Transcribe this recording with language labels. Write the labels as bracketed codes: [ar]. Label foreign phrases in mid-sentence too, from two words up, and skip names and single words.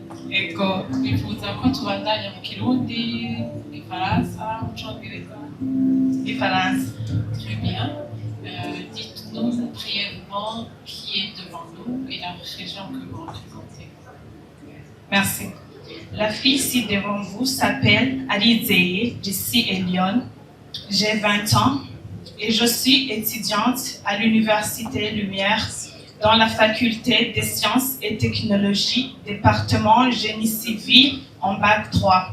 [rn] ego bifuza ko tubandanya mu Kirundi, Ifaransa, mu Congereza, Ifaransa. [fr] Très bien. Dites-nous brièvement qui est devant nous et la région que vous représentez. Merci. La fille ici devant vous s'appelle Alizeye Jessie Elion. J'ai 20 ans et je suis étudiante à l'Université Lumière dans la faculté des sciences et technologies, département génie civil en bac 3.